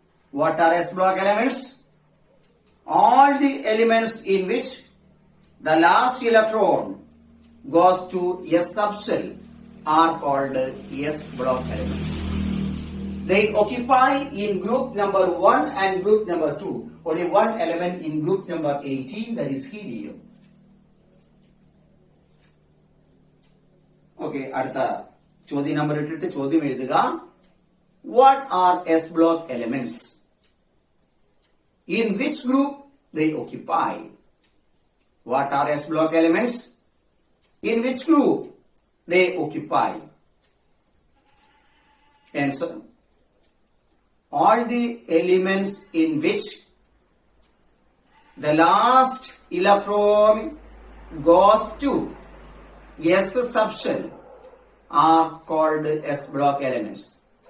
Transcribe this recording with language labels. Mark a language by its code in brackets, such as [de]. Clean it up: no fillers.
[en] What are S block elements? All the elements in which the last electron goes to S subshell are called S block elements. They occupy in group number 1 and group number 2. Only one element in group number 18, that is helium. [ml] Okay, അടുത്ത ചോദ്യം number ഇട്ടിട്ട് ചോദ്യം എഴുതുക. [en] What are S block elements? In which group they occupy? What are S block elements? In which group they occupy? Answer. All the elements in which the last electron goes to S subshell are called S block elements.